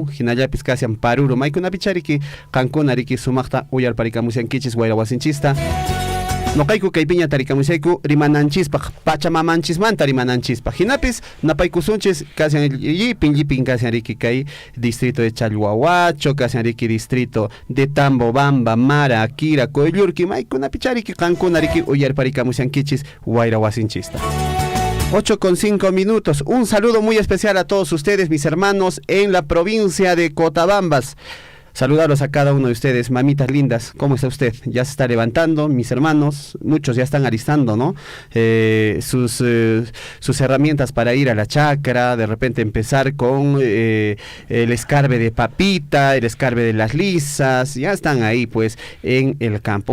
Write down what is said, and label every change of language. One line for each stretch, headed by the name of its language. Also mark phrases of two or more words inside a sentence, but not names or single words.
Quechua: hinallapis kashan Paruru maykunapi chariki qankuna riki sumaqta uyarparikamusiankichis wayrawasinchista noqayku kaypiña tarikamusayku rimananchispaq Pachamamanchis rimananchispaq hinapis napaykusunchis kashan llipin kashan riki kay
Spanish: distrito de Chalhuahuacho
Quechua: kashan riki
Spanish: distrito de Tambobamba
Quechua: Mara Akira Coyllurki maykunapi chariki qankuna riki uyarparikamusiankichis wayrawasinchista.
Spanish: 8:05 minutos. Un saludo muy especial a todos ustedes, mis hermanos, en la provincia de Cotabambas. saludarlos a cada uno de ustedes. Mamitas lindas, ¿cómo está usted? Ya se está levantando, mis hermanos, muchos ya están alistando, ¿no? Sus herramientas para ir a la chacra, de repente empezar con el escarbe de papita, el escarbe de las lisas, ya están ahí pues en el campo.